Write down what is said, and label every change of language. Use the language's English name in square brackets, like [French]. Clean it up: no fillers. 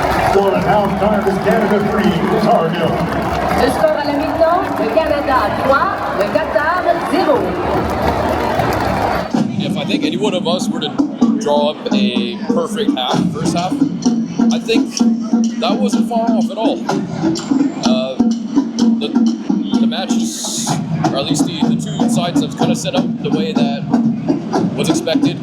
[English] Score at halftime is Canada 3, Qatar 0. [French] Le score à la mi-temps, le Canada 3, le Qatar 0. [English] If I think any one of us were to draw up a perfect first half, I think that wasn't far off at all. The matches, or at least the two sides, have kind of set up the way that was expected.